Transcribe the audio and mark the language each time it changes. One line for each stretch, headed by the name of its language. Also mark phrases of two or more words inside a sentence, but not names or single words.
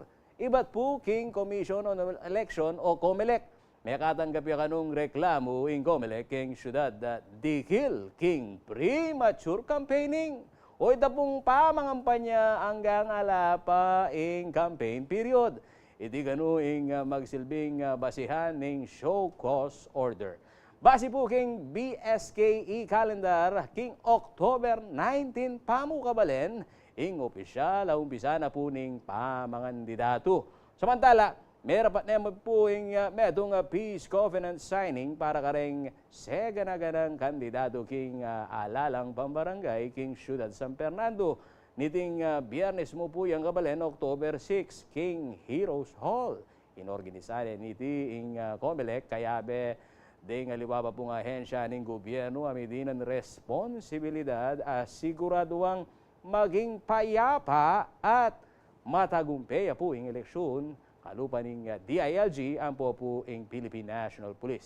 Pampanga: Iba't po king Commission on Election o COMELEC. May katanggapi kanong reklamo ing COMELEC king Ciudad dikil king
English: premature campaigning.
Pampanga: O ita pong pamangampanya hanggang ala pa ing
English: campaign period.
Pampanga: Iti gano ing magsilbing basihan ning
English: show cause order.
Pampanga: Base po king
English: BSKE calendar
Pampanga: king October 19 pamu kabalen ing opisyal umpisa na po ning pamangandidato. Samantala, meron pa naman po yung medong
English: peace covenant signing
Pampanga: para kareng seganaganang kandidato king alalang pambarangay king Ciudad San Fernando. Niting biyernes mo po yung kabalen October 6 king Heroes Hall. Inorganisare niti ing COMELEC kaya be ding aliwaba pong ahensya ng gobyerno amidinan responsibilidad siguraduang maging payapa at matagumpay po ing eleksyon kalupa ning DILG ang po ing Philippine National Police.